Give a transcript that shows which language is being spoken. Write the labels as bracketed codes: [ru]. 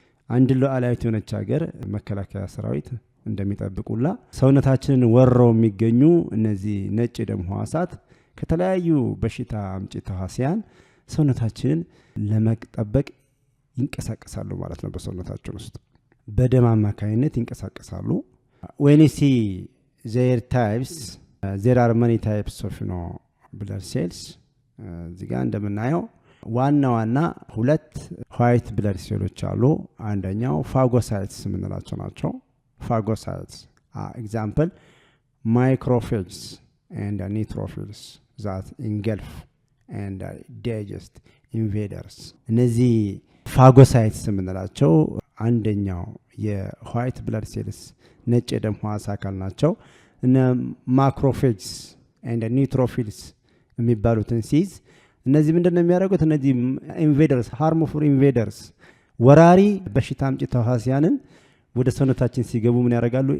[am] አንድ ሉዓላዊት የሆነች ሀገር መከላከያ ሰራዊት እንደሚጠብቁላ ሰውነታችንን ወረው የሚገኙ እነዚህ ነጭ ደም ህዋሳት ከተለያዩ በሽታ አምጪ ተዋሲያን ሰውነታችንን ለመጠበቅ ይንቀሳቀሳሉ ማለት ነው። በሰውነታችን ውስጥ በደም አማካይነት ይንቀሳቀሳሉ። [en] when you see their types, there are many types of blood cells. [am] እዚህ ጋር እንደምናየው ዋና ሁለት white blood cells አሉ። አንደኛው ፋጎሳይትስ የምንላቸው ናቸው። ፋጎሳይትስ [en] example macrophages and neutrophils that engulf and digest invaders. [am] እነዚህ ፋጎሳይትስ የምንላቸው አንደኛው የዋይት ብለድ ሴልስ ነጭ ደም ህዋስ አካል ናቸው። እነ ማክሮፌጅስ and neutrophils የሚባሉትን ሲዝ እነዚህ ምንድነው የሚያደርጉት? እነዚህ ኢንቬደርስ ሃርምፉል ኢንቬደርስ ወራሪ በሽታ አምጪ ተዋሲያንን ወደ ሰውነታችን ሲገቡ ምን ያደርጋሉ?